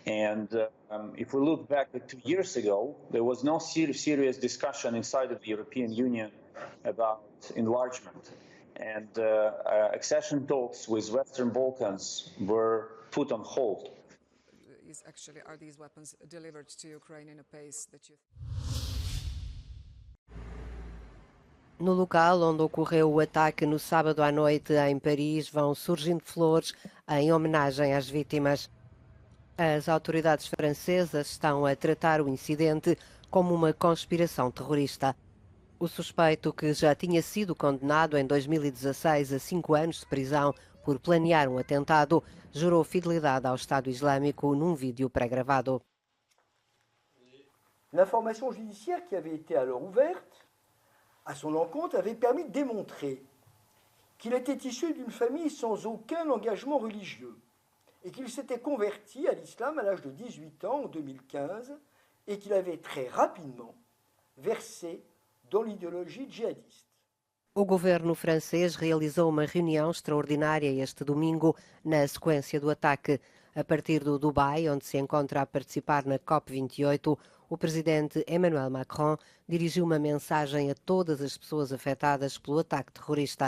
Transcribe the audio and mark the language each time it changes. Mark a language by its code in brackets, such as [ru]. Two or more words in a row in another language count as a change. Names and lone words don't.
[en] And if we look back at 2 years ago, there was no serious discussion inside of the European Union about enlargement. And accession talks with Western Balkans were put on hold. Are these weapons delivered to Ukraine in a pace that you... [pt] No local onde ocorreu o ataque no sábado à noite em Paris, vão surgindo flores em homenagem às vítimas. As autoridades francesas estão a tratar o incidente como uma conspiração terrorista. O suspeito, que já tinha sido condenado em 2016 a 5 anos de prisão por planear um atentado, jurou fidelidade ao Estado Islâmico num vídeo pré-gravado. [fr] L'information judiciaire qui avait été alors ouverte à son encontre avait permis de démontrer qu'il était issu d'une famille sans aucun engagement religieux et qu'il s'était converti à l'islam à l'âge de 18 ans en 2015 et qu'il avait très rapidement versé dans l'idéologie djihadiste. [pt] O governo francês realizou uma reunião extraordinária este domingo na sequência do ataque. A partir do Dubai, onde se encontra a participar na COP28, o presidente Emmanuel Macron dirigiu uma mensagem a todas as pessoas afetadas pelo ataque terrorista.